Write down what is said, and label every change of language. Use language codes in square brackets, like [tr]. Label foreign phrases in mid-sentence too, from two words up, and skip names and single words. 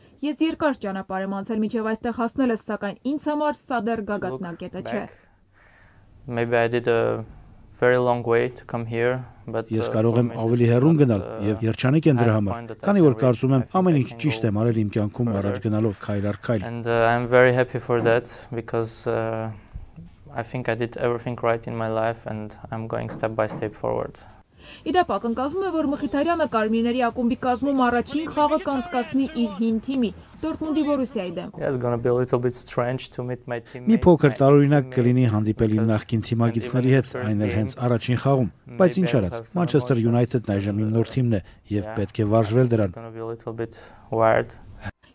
[hy] ես երկար ճանապարհ եմ անցել մինչեւ այստեղ հասնելս, սակայն ինձ համար սա դեռ գագաթնակետը չէ։ Ես կարող եմ ավելի հեռուն գնալ եւ երջանիկ եմ դրա համար, քանի որ կարծում եմ ամեն ինչ ճիշտ եմ արել իմ կյանքում առաջ գնալով քայլ առ քայլ։ [en] I think I did everything right in my life and I'm going step by step forward. [hy] Իդեպ ակնկալվում է, որ Մխիթարյանը կարմիրների ակումբի կազմում առաջին խաղը կանցկացնի իր հին թիմի Դորտմունդի Բորուսիայի դեմ։ Մի փոքր տարօրինակ կլինի հանդիպել իմ նախկին թիմակիցների հետ, այն էլ հենց առաջին խաղում, բայց ինչ արած, Մանչեսթեր Յունայթեդն այժմ իմ նոր թիմն է եւ պետք է վարժվել դրան։